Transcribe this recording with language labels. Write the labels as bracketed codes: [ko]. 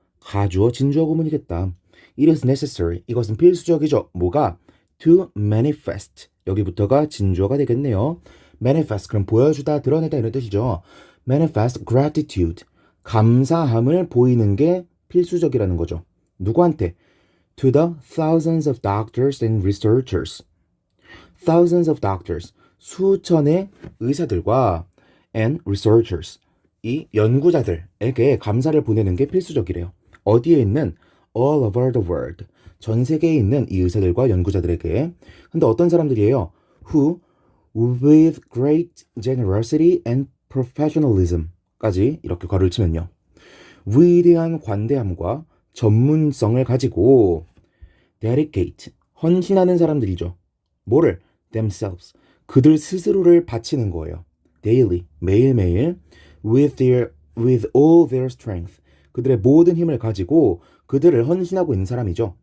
[ko] 가주어, 진주어 구문이겠다. [en] It is necessary. [ko] 이것은 필수적이죠. 뭐가? [en] To manifest. [ko] 여기부터가 진주어가 되겠네요. manifest 그럼 보여주다, 드러내다 이런 뜻이죠. [en] manifest gratitude [ko] 감사함을 보이는 게 필수적이라는 거죠. 누구한테? [en] To the thousands of doctors and researchers. Thousands of doctors [ko] 수천의 의사들과 [en] and researchers [ko] 이 연구자들에게 감사를 보내는 게 필수적이래요. 어디에 있는 [en] all over the world [ko] 전 세계에 있는 이 의사들과 연구자들에게. 근데 어떤 사람들이에요? [en] Who with great generosity and professionalism [ko] 까지 이렇게 괄호를 치면요. 위대한 관대함과 전문성을 가지고 dedicate 헌신하는 사람들이죠. 뭐를? themselves 그들 스스로를 바치는 거예요. daily 매일매일 [en] with all their strength [ko] 그들의 모든 힘을 가지고 그들을 헌신하고 있는 사람이죠.